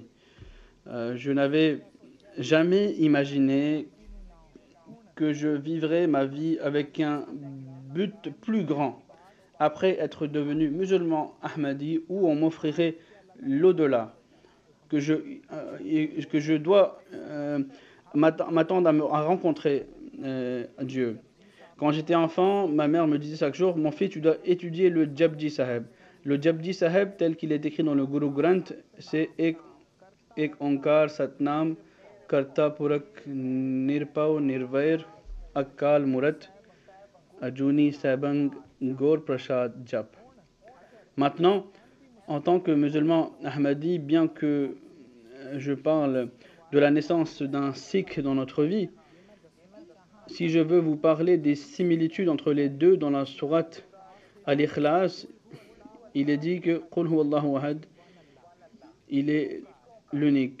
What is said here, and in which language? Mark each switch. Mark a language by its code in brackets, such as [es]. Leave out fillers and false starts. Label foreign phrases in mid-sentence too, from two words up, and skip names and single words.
[fr] Je n'avais jamais imaginé que je vivrais ma vie avec un but plus grand, après être devenu musulman Ahmadi, où on m'offrirait l'au-delà, que je dois m'attendre à rencontrer Dieu. Quand j'étais enfant, ma mère me disait chaque jour, mon fils, tu dois étudier le Japji Sahib. Le Japji Sahib, tel qu'il est écrit dans le Guru Granth, c'est [pa] ਇਕ ਓਅੰਕਾਰ ਸਤਿਨਾਮੁ ਕਰਤਾ ਪੁਰਖੁ ਨਿਰਭਉ ਨਿਰਵੈਰੁ ਅਕਾਲ ਮੂਰਤਿ ਅਜੂਨੀ ਸੈਭੰ ਗੁਰ ਪ੍ਰਸਾਦਿ ਜਪੁ. [fr] Maintenant, en tant que musulman Ahmadi, bien que je parle de la naissance d'un sikh dans notre vie, si je veux vous parler des similitudes entre les deux dans la sourate Al-Ikhlas, il est dit que [ar] قل هو الله أحد, [fr] il est l'unique.